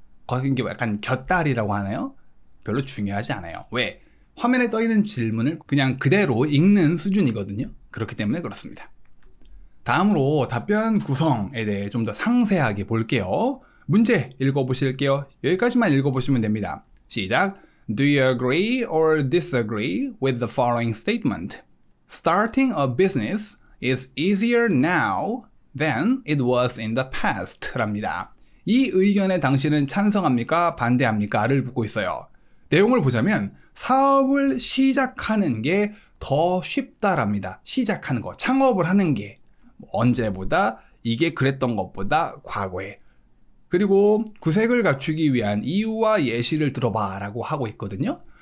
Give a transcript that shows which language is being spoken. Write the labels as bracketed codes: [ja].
[ko] 거긴 게 약간 곁다리라고 하나요? 별로 중요하지 않아요. 왜? 화면에 떠있는 질문을 그냥 그대로 읽는 수준이거든요. 그렇기 때문에 그렇습니다. 다음으로 답변 구성에 대해 좀 더 상세하게 볼게요. 문제 읽어보실게요. 여기까지만 읽어보시면 됩니다. 시작. [en] Do you agree or disagree with the following statement? Starting a business is easier now than it was in the past [ko] 랍니다. 이 의견에 당신은 찬성합니까? 반대합니까?를 묻고 있어요. 내용을 보자면 사업을 시작하는 게 더 쉽다랍니다. 시작하는 거, 창업을 하는 게 언제보다 이게 그랬던 것보다 과거에. 그리고 구색을 갖추기 위한 이유와 예시를 들어봐 라고 하고 있거든요.